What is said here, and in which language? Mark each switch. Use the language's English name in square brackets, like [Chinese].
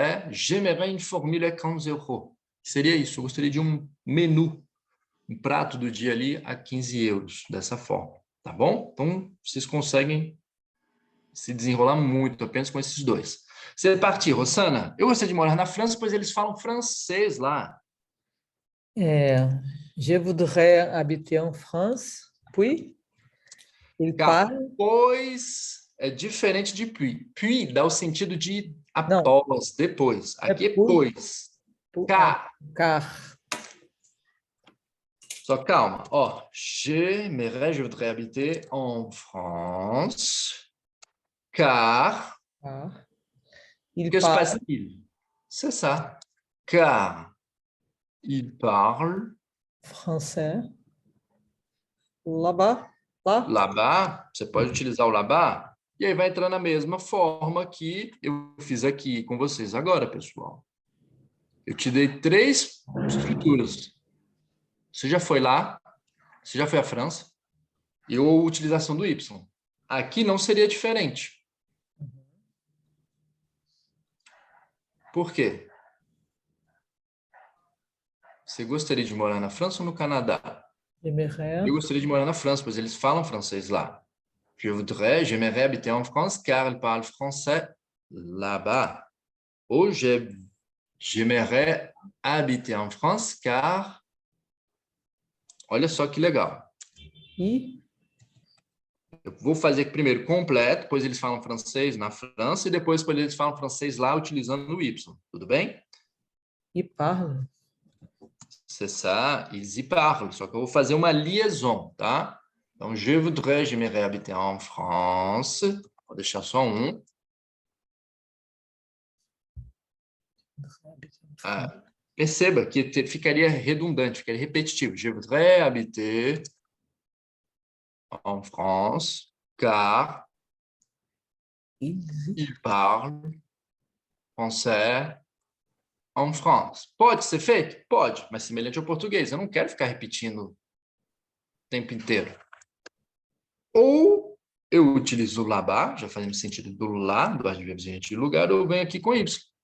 [French] J'aimerais une formule a 15 euros. [Portuguese] Seria isso, eu gostaria de um menu, um prato do dia ali a 15 euros, dessa forma, tá bom? Então, vocês conseguem se desenrolar muito apenas com esses dois. Você partir, Rossana, eu gostaria de morar na França, pois eles falam francês lá. [French] Je voudrais habiter en France, puis il parle. [Portuguese] Pois é diferente de puis. Puis dá o sentido de após, depois. Aqui é pois. [French] Car. [Portuguese] Só calma. Ó, [French] je voudrais habiter en France, car... Il que se parle. passe-t-il? C'est ça. Car il parle Français. Là-bas. Lá. [Portuguese] Là-bas, você pode utilizar o là-bas, e aí vai entrar na mesma forma que eu fiz aqui com vocês agora, pessoal. Eu te dei 3 estruturas. Você já foi lá, você já foi à França, e a utilização do Y. Aqui não seria diferente. Por quê? Você gostaria de morar na França ou no Canadá? Eu gostaria de morar na França, pois eles falam francês lá. [French] J'aimerais habiter en France, car ils parlent français là-bas. Ou j'aimerais habiter en France, car... [Portuguese] Olha só que legal. Eu vou fazer primeiro completo, depois eles falam francês na França, e depois eles falam francês lá, utilizando o Y. Tudo bem? [French] E parle. C'est ça, ils y parlent. [Portuguese] Só que eu vou fazer uma liaison, tá? Então, [French] je voudrais, j'aimerais habiter en France. [Portuguese] Vou deixar só um. Perceba que ficaria redundante, ficaria repetitivo. [French] Je voudrais habiter en France, car ils parlent français en France. [Portuguese] Pode ser feito? Pode, mas semelhante ao português. Eu não quero ficar repetindo o tempo inteiro. Ou eu utilizo o là-bas, já fazendo sentido do lá, do advérbio de lugar, ou eu venho aqui com Y.